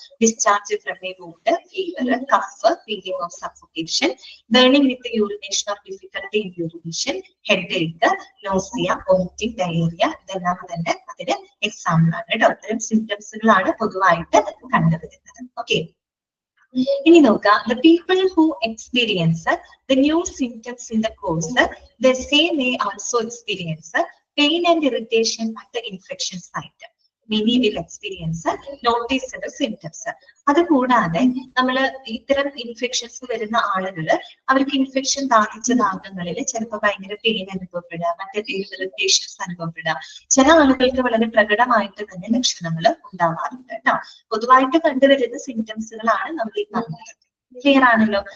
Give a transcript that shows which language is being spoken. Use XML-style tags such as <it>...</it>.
<en>discharge from a wound, fever, cough, feeling of suffocation, burning with urination or difficulty in urination, headache, nausea, vomiting, diarrhoea,</en> <ml>ഇതെല്ലാം തന്നെ അതിന് example ആണ് കേട്ടോ. അത്തരം സിംറ്റംസുകളാണ് പൊതുവായിട്ട് കണ്ടുവരുന്നത്. ഓക്കെ, ഇനി നോക്കാം.</ml> <en>The people who experience the new symptoms in the course, the same may also experience pain and irritation at the infection site. Many will experience noticeable symptoms.</en> <ml>അത് കൂടാതെ നമ്മൾ ഇത്തരം ഇൻഫെക്ഷൻസ് വരുന്ന ആളുകൾ, അവർക്ക് ഇൻഫെക്ഷൻ ബാധിച്ച ഭാഗങ്ങളിൽ ചിലപ്പോൾ ഭയങ്കര പെയിൻ അനുഭവപ്പെടുക, മറ്റേതെങ്കിലും ഇറിറ്റേഷൻസ് അനുഭവപ്പെടുക. ചില ആളുകൾക്ക് വളരെ പ്രകടമായിട്ട് തന്നെ ലക്ഷണങ്ങൾ ഉണ്ടാവാറുണ്ട് കേട്ടോ. പൊതുവായിട്ട് കണ്ടുവരുന്ന സിംറ്റംസുകളാണ് നമ്മൾ ഈ പറഞ്ഞത്. ക്ലിയർ ആണല്ലോ?</ml>